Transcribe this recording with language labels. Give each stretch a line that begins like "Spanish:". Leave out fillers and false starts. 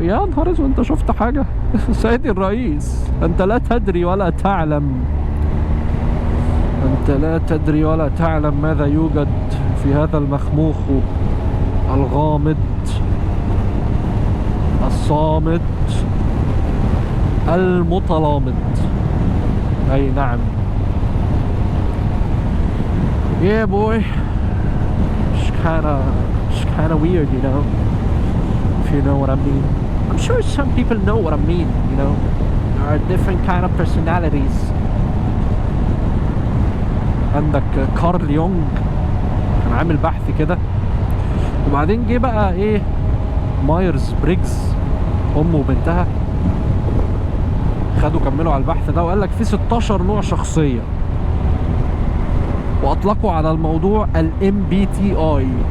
Arabic: يا نهار اسود انت شفت حاجة؟ سيدي الرئيس انت لا تدري ولا تعلم، أنت لا تدري ولا تعلم ماذا يوجد في هذا المخموخ الغامض الصامت المتلامض. أي نعم.
English: Yeah boy, it's kinda weird, you know, if you know what I mean. I'm sure some people know what I mean, you know. There are different kind of personalities.
Arabic: عندك كارل يونغ كان عامل بحث كده، وبعدين جه بقى ايه مايرز بريجز امه وبنتها خدوا كملوا على البحث ده وقال لك في 16 نوع شخصيه، واطلقوا على الموضوع MBTI.